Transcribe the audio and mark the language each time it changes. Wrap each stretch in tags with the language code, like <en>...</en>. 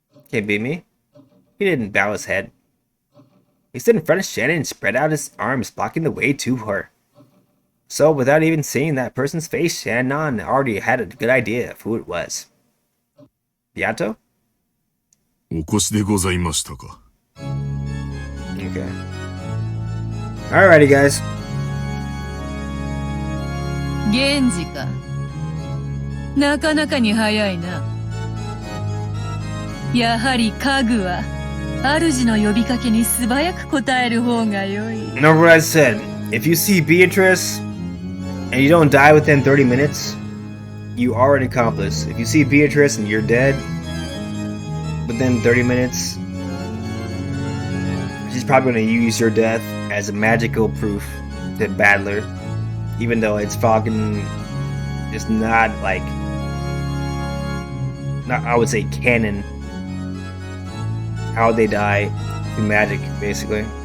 <en>Can't beat me. He didn't bow his head. He stood in front of Shannon and spread out his arms, blocking the way to her. So, without even seeing that person's face, Shannon already had a good idea of who it was. Beato?</en> <ja>お越しでございましたか。</ja> <en>Okay. Alrighty, guys.</en> <ja>源氏か。なかなかに早いな。やはり家具は主の呼びかけに素早く応える方が良い。</ja> <en>Remember what I said. If you see Beatrice and you don't die within 30 minutes, you are an accomplice. If you see Beatrice and you're dead, within 30 minutes, she's probably going to use your death as a magical proof to Battler, even though it's fucking, it's not like, not, I would say canon, how they die through magic, basically.</en>